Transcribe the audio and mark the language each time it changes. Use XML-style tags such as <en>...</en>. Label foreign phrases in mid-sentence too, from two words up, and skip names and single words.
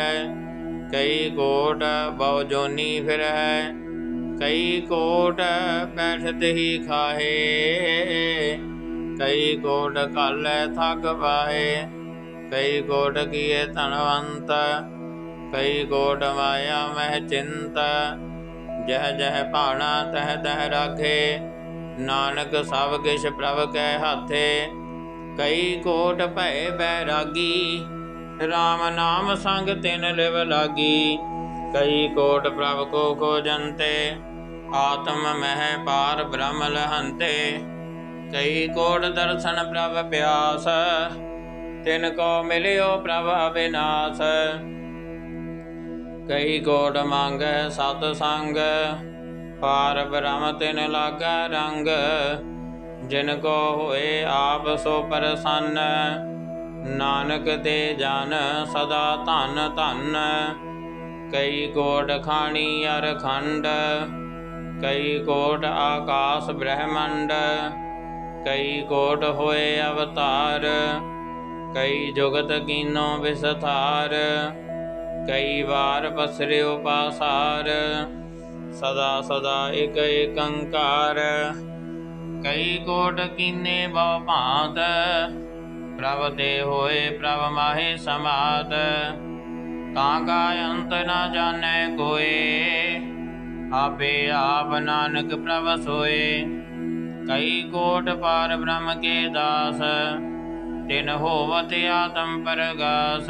<hi>कई कोट बहु जोनी फिरह। कई कोट बैठत ही खाहे। कई कोट कल थक पाए। कई कोट किए धनवंत। कई कोट माया मह चिंत। जह जह भाना तह तह राखे। नानक सब किश प्रभ कै हाथे, कई कोट भय बैरागी, राम नाम संग तिन लिव लागी। कई कोट प्रभ को खोजन्ते, आत्म मह पार ब्रह्म लहन्ते। कई कोट दर्शन प्रभ प्यास, तिनको मिलियो प्रभ अविनाश। कई कोट मांगै सत संग, पार ब्रह्म तिन लागा रंग। जिनको होए आप सो प्रसन्न, नानक दे जन सदा धन धन। कई कोट खानी अर खंड, कई कोट आकाश ब्रह्मंड। कई कोट होए अवतार, कई जुगत कीनो विस्तार। कई बार पसरियो पासार, सदा सदा एक एकंकार। कई कोट कीने बहु भांत, प्रभ ते होए प्रभ माहे समात। ताका अंत न जाने कोय, आपे आप नानक प्रभ सोए। कई कोट पार ब्रह्म के दास, तिन होवत आत्म परगास।</hi>